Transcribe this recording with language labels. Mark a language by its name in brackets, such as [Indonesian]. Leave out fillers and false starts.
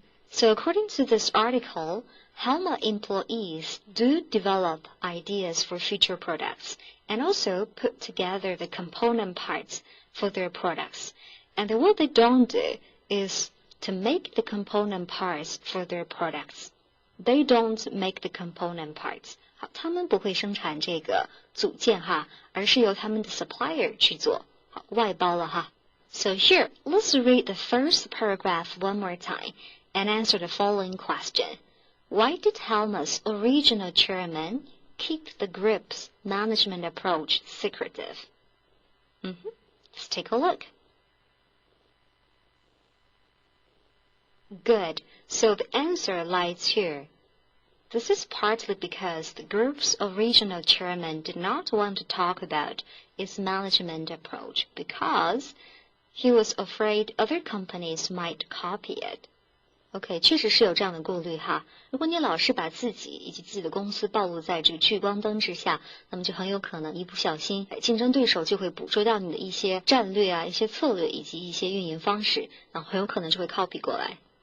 [English] So according to this article, Halma employees do develop ideas for future products and also put together the component parts for their products. And what they don't do is to make the component parts for their products. They don't make the component parts. [Chinese] 好，他们不会生产这个组件哈，而是由他们的 supplier 去做，好，外包了哈。 [English] So here, let's read the first paragraph one more time and answer the following question. Why did Halma's original chairman keep the group's management approach secretive? Let's take a look. Good. So the answer lies here. This is partly because the group's original chairman did not want to talk about its management approach because he was afraid other companies might copy it. [Chinese] OK， 确实是有这样的顾虑哈。如果你老是把自己以及自己的公司暴露在这个聚光灯之下，那么就很有可能一不小心，竞争对手就会捕捉到你的一些战略啊、一些策略以及一些运营方式，然后很有可能就会 copy 过来。